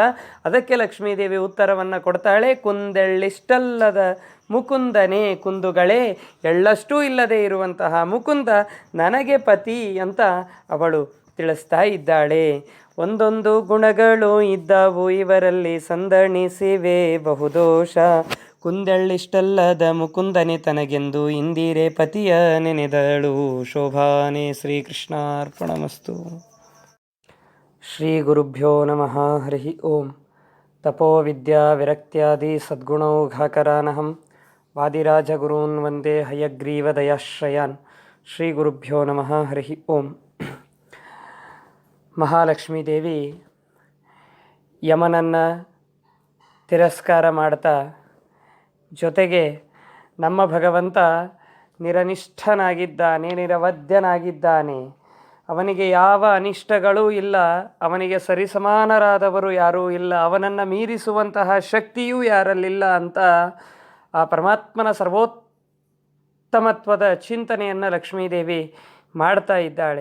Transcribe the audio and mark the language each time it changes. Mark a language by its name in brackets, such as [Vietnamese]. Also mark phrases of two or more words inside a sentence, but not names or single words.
[Kannada] ಅದಕ್ಕೆ ಲಕ್ಷ್ಮೀದೇವಿ ಉತ್ತರವನ್ನು ಕೊಡ್ತಾಳೆ, ಕುಂದೆಳ್ಳಿಷ್ಟಲ್ಲದ ಮುಕುಂದನೇ, ಕುಂದುಗಳೇ ಎಳ್ಳಷ್ಟೂ ಇಲ್ಲದೆ ಇರುವಂತಹ ಮುಕುಂದ ನನಗೆ ಪತಿ ಅಂತ ಅವಳು ತಿಳಿಸ್ತಾ ಇದ್ದಾಳೆ. ಒಂದೊಂದು ಗುಣಗಳು ಇದ್ದವು ಇವರಲ್ಲಿ ಸಂದಣಿಸಿವೆ ಬಹುದೋಷ, ಕುಂದೆಳ್ಳಿಷ್ಟಲ್ಲದ ಮುಕುಂದನೆ ತನಗೆಂದು ಇಂದಿರೆ ಪತಿಯ ನೆನೆದಳು ಶೋಭಾನೆ. [Sanskrit] ಶ್ರೀಕೃಷ್ಣಾರ್ಪಣಮಸ್ತು. ಶ್ರೀ ಗುರುಭ್ಯೋ ನಮಃ. ಹರಿ ಓಂ. ತಪೋ ವಿದ್ಯಾ ವಿರಕ್ತ್ಯಾದಿ ಸದ್ಗುಣೌಘಾಕರಾನಹಂ ವಾದಿರಾಜಗುರೂನ್ ವಂದೇ ಹಯಗ್ರೀವದಯಾಶ್ರಯಾನ್. ಶ್ರೀ ಗುರುಭ್ಯೋ ನಮಃ. ಹರಿ ಓಂ. [Kannada] ಮಹಾಲಕ್ಷ್ಮೀದೇವಿ ಯಮನನ್ನು ತಿರಸ್ಕಾರ ಮಾಡ್ತಾ, ಜೊತೆಗೆ ನಮ್ಮ ಭಗವಂತ ನಿರನಿಷ್ಠನಾಗಿದ್ದಾನೆ, ನಿರವಧ್ಯನಾಗಿದ್ದಾನೆ, ಅವನಿಗೆ ಯಾವ ಅನಿಷ್ಟಗಳೂ ಇಲ್ಲ, ಅವನಿಗೆ ಸರಿಸಮಾನರಾದವರು ಯಾರೂ ಇಲ್ಲ, ಅವನನ್ನು ಮೀರಿಸುವಂತಹ ಶಕ್ತಿಯೂ ಯಾರಲ್ಲಿಲ್ಲ ಅಂತ ಆ ಪರಮಾತ್ಮನ ಸರ್ವೋತ್ತಮತ್ವದ ಚಿಂತನೆಯನ್ನು ಲಕ್ಷ್ಮೀದೇವಿ ಮಾಡ್ತಾ ಇದ್ದಾಳೆ.